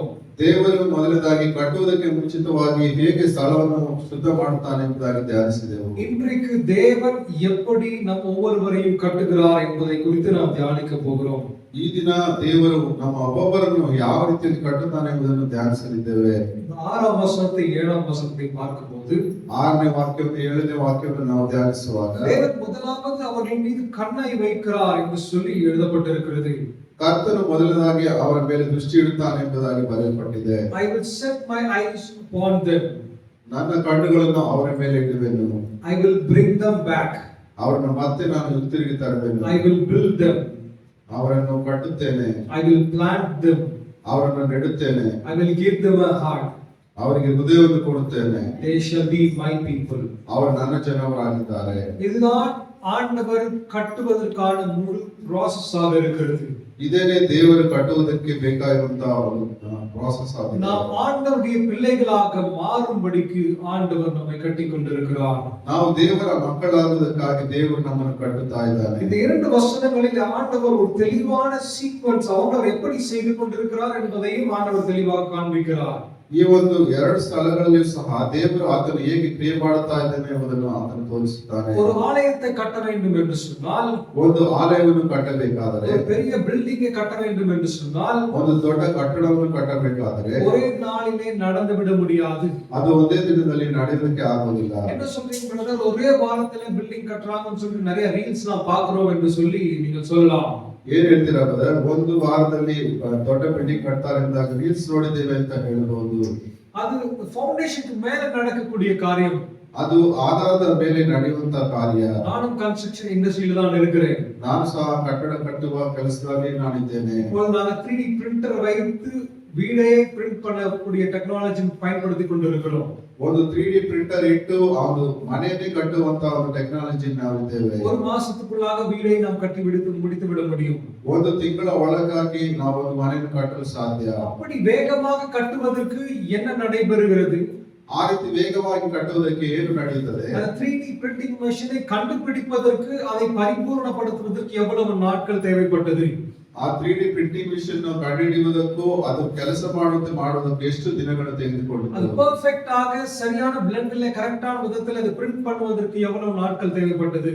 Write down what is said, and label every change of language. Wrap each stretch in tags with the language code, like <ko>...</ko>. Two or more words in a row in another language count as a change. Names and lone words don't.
<kn>ದೇವರು ಮೊದಲದಾಗಿ ಕಟ್ಟುವುದಕ್ಕೆ ಮುಂಚಿತವಾಗಿ ಹೇಗೆ ಸ್ಥಳವನ್ನು ಶುದ್ಧ ಮಾಡುತ್ತಾನೆ ಎಂಬುದಾಗಿ ಧ್ಯಾನಿಸಿದೆವು.</kn> <ta>இன்றைக்கு தேவன் எப்படி நம் ஒவ்வொருவரையும் கட்டுகிறார் என்பதை குறித்து நாம் தியானிக்க போகிறோம்.</ta> <kn>ಈ ದಿನ ದೇವರು ನಮ್ಮ ಒಬ್ಬೊಬ್ಬರನ್ನು ಯಾವ ರೀತಿಯಲ್ಲಿ ಕಟ್ಟುತ್ತಾನೆ ಎಂಬುದನ್ನು ಧ್ಯಾನಿಸಲಿದ್ದೇವೆ.</kn> <ta>6ம் வசனத்தை 7ம் வசனத்தை பார்க்கும்போது</ta> <kn>6ನೇ ವಾಕ್ಯವನ್ನು 7ನೇ ವಾಕ್ಯವನ್ನು ನಾವು ಧ್ಯಾನಿಸುವಾಗ</kn> <ta>தேவன் முதலாவது அவர்கள் மீது கண்ணை வைக்கிறார் என்று சொல்லி எழுதப்பட்டிருக்கிறது.</ta> <kn>ಕರ್ತನು ಮೊದಲದಾಗಿ ಅವರ ಮೇಲೆ ದೃಷ್ಟಿ ಇಡುತ್ತಾನೆ ಎಂಬುದಾಗಿ ಬರೆಯಲ್ಪಟ್ಟಿದೆ.</kn> <en>I will set my eyes upon them.</en> <kn>ನನ್ನ ಕಣ್ಣುಗಳನ್ನು ಅವರ ಮೇಲೆ ಇಡುವೆನು.</kn> <en>I will bring them back.</en> <kn>ಅವರನ್ನು ಮತ್ತೆ ನಾನು ಹಿಂತಿರುಗಿ ತರುವೆನು.</kn> <en>I will build them.</en> <kn>ಅವರನ್ನು ಕಟ್ಟುತ್ತೇನೆ.</kn> <en>I will plant them.</en> <kn>ಅವರನ್ನು ನೆಡುತ್ತೇನೆ.</kn> <en>I will give them a heart.</en> <kn>ಅವರಿಗೆ ಹೃದಯವನ್ನು ಕೊಡುತ್ತೇನೆ.</kn> <en>They shall be my people.</en> <kn>ಅವರು ನನ್ನ ಜನರಾಗಿದ್ದಾರೆ.</kn> <ta>இதுதான் ஆண்டவர் கட்டுவதற்கான முழு process ஆக இருக்கிறது.</ta> <kn>ಇದೇನೆ ದೇವರು ಕಟ್ಟುವುದಕ್ಕೆ ಬೇಕಾಗಿರುವಂತಹ ಪ್ರಾಸೆಸ್ ಆಗಿದೆ.</kn> <ta>நாம் ஆண்டவருடைய பிள்ளைகளாக மாறும்படிக்கு ஆண்டவர் நம்மை கட்டிக் கொண்டிருக்கிறார்.</ta> <kn>ನಾವು ದೇವರ ಮಕ್ಕಳಾಗುವುದಕ್ಕಾಗಿ ದೇವರು ನಮ್ಮನ್ನು ಕಟ್ಟುತ್ತಾ ಇದ್ದಾನೆ.</kn> <ta>இந்த இரண்டு வசனங்களில் ஆண்டவர் ஒரு தெளிவான சீக்வென்ஸ் ஆண்டவர் எப்படி செய்து கொண்டிருக்கிறார் என்பதையும் ஆண்டவர் தெளிவாக காண்பிக்கிறார்.</ta> <kn>ಈ ಒಂದು ಎರಡು ಸ್ಥಳಗಳಲ್ಲಿಯೂ ಸಹ ದೇವರು ಆತನು ಹೇಗೆ ಕ್ರಿಯೆ ಮಾಡುತ್ತಾ ಇದ್ದಾನೆ ಎಂಬುದನ್ನು ಆತನು ತೋರಿಸುತ್ತಾನೆ.</kn> <ta>ஒரு ஆலயத்தை கட்ட வேண்டும் என்று சொன்னால்,</ta> <kn>ಒಂದು ಆಲಯವನ್ನು ಕಟ್ಟಬೇಕಾದರೆ,</kn> <ta>ஒரு பெரிய பில்டிங்கை கட்ட வேண்டும் என்று சொன்னால்,</ta> <kn>ಒಂದು ದೊಡ್ಡ ಕಟ್ಟಡವನ್ನು ಕಟ್ಟಬೇಕಾದರೆ</kn> <ta>ஒரே நாளிலே நடந்து விட முடியாது.</ta> <kn>ಅದು ಒಂದೇ ದಿನದಲ್ಲಿ ನಡೆಯೋದಕ್ಕೆ ಆಗುವುದಿಲ್ಲ.</kn> <ta>என்ன சொல்றீங்க பிரதர்? ஒரே வாரத்துல பில்டிங் கட்டறாங்கன்னு சொல்லி நிறைய ரீல்ஸ் நான் பாக்குறோம் என்று சொல்லி நீங்க சொல்லலாம்.</ta> <kn>ಏನ್ ಹೇಳ್ತೀರಾ ಬ್ರದರ್? ಒಂದು ವಾರದಲ್ಲಿ ದೊಡ್ಡ ಬಿಲ್ಡಿಂಗ್ ಕಟ್ತಾರೆ ಅಂದಾಗ ರೀಲ್ಸ್ ನೋಡಿದ್ದೇವೆ ಅಂತ ಹೇಳಬಹುದು.</kn> <ta>அது ஃபவுண்டேஷனுக்கு மேல நடக்கக்கூடிய காரியம்.</ta> <kn>ಅದು ಆಧಾರದ ಮೇಲೆ ನಡೆಯುವಂತ ಕಾರ್ಯ.</kn> <ta>நானும்</ta> <en>construction industry</en> <ta>தான் இருக்கிறேன்.</ta> <kn>ನಾನು ಸಹ ಕಟ್ಟಡ ಕಟ್ಟುವ ಕೆಲಸದಲ್ಲಿ ನಾನಿದ್ದೇನೆ.</kn> <ta>இப்போது நாங்கள் 3D பிரிண்டர் வைத்து வீடே பிரிண்ட் பண்ணக்கூடிய டெக்னாலஜி பயன்படுத்தி கொண்டிருக்கிறோம்.</ta> <kn>ಒಂದು 3D ಪ್ರಿಂಟರ್ ಇಟ್ಟು ಅವನು ಮನೆಯಲ್ಲಿ ಕಟ್ಟುವಂತ ಒಂದು ಟೆಕ್ನಾಲಜಿ ನಾವಿದ್ದೇವೆ.</kn> <ta>ஒரு மாசத்துக்குள்ளாக வீடை நாம் கட்டி முடித்து விட முடியும்.</ta> <kn>ಒಂದು ತಿಂಗಳ ಒಳಗಾಗಿ ನಾವು ಒಂದು ಮನೆಯನ್ನು ಕಟ್ಟಲು ಸಾಧ್ಯ.</kn> <ta>அப்படி வேகமாக கட்டுவதற்கு என்ன நடைபெறுகிறது?</ta> <kn>ಆ ರೀತಿ ವೇಗವಾಗಿ ಕಟ್ಟುವುದಕ್ಕೆ ಏನು ನಡೆಯುತ್ತದೆ?</kn> <ta>அந்த 3D</ta> <en>printing machine</en> <ta>கண்டுபிடிப்பதற்கு அதை பரிபூர்ணப்படுத்துவதற்கு எவ்வளவு நாட்கள் தேவைப்பட்டது?</ta> <kn>ಆ 3D</kn> <en>printing machine</en> <kn>ಕಂಡುಹಿಡಿಯುವುದಕ್ಕೂ ಅದು ಕೆಲಸ ಮಾಡುವುದಕ್ಕೆ ಎಷ್ಟು ದಿನಗಳು</kn> <ta>அது</ta> <kn>ತೆಗೆದುಕೊಳ್ಳುತ್ತದೆ?</kn> <ta>பெர்ஃபெக்ட் ஆக சரியான பிளெண்ட்ல கரெக்டான விதத்தில் அது பிரிண்ட் பண்ணுவதற்கு எவ்வளவு நாட்கள் தேவைப்பட்டது?</ta>